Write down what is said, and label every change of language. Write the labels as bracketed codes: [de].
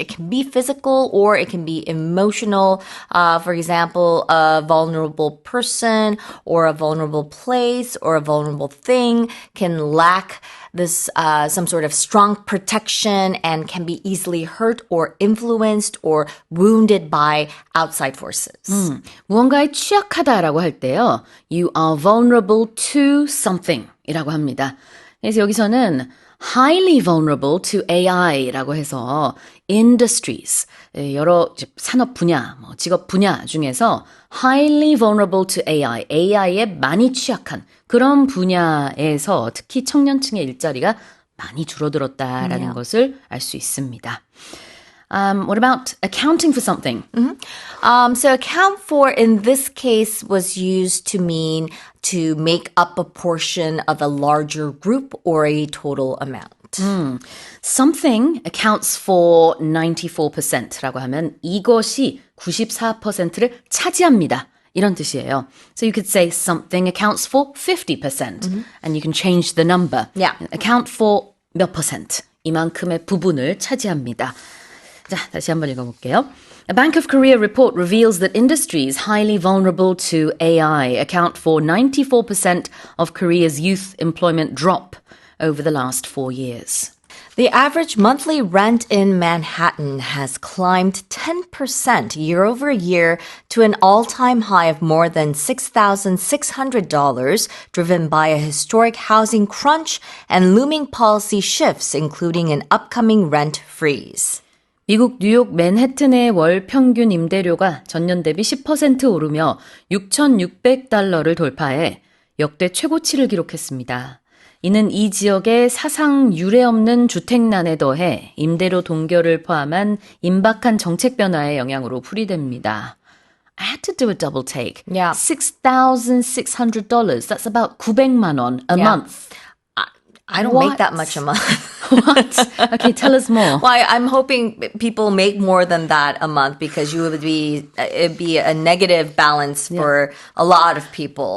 [en] It can be physical or it can be emotional. For example, a vulnerable person or a vulnerable place or a vulnerable thing can lack this some sort of strong protection and can be easily hurt or influenced or wounded by outside forces. [ko] 무언가에 취약하다라고 할 때요. [en] You are vulnerable to something [ko] 이라고 합니다. 그래서 여기서는 [en] highly vulnerable to AI [ko] 라고 해서 industries, 여러 산업 분야, 직업 분야 중에서 highly vulnerable to AI, AI에 많이 취약한 그런 분야에서 특히 청년층의 일자리가 많이 줄어들었다라는 것을 알 수 있습니다. [en] What about accounting for something? So account for in this case was used to mean to make up a portion of a larger group or a total amount. Something accounts for 94% [ko] 라고 하면 이것이 94%를 차지합니다. 이런 뜻이에요. [en] So you could say something accounts for 50% and you can change the number. Yeah. Account for [ko] 몇 %, 이만큼의 부분을 차지합니다. 자, 다시 한번 읽어볼게요. [en] A Bank of Korea report reveals that industries highly vulnerable to AI account for 94% of Korea's youth employment drop over the last 4 years. The average monthly rent in Manhattan has climbed 10% year over year to an all-time high of more than $6,600, driven by a historic housing crunch and looming policy shifts, including an upcoming rent freeze. [ko] 미국 뉴욕 맨해튼의 월 평균 임대료가 전년 대비 10% 오르며 6,600달러를 돌파해 역대 최고치를 기록했습니다. 이는 이 지역의 사상 유례없는 주택난에 더해 임대료 동결을 포함한 임박한 정책 변화의 영향으로 풀이됩니다. [en] I had to do a double take. Yeah. $6,600. That's about [ko] 900만 원 [en] a month. I don't What? make that much a month. What? Okay, tell us more. Well, I'm hoping people make more than that a month because it'd be a negative balance for a lot of people.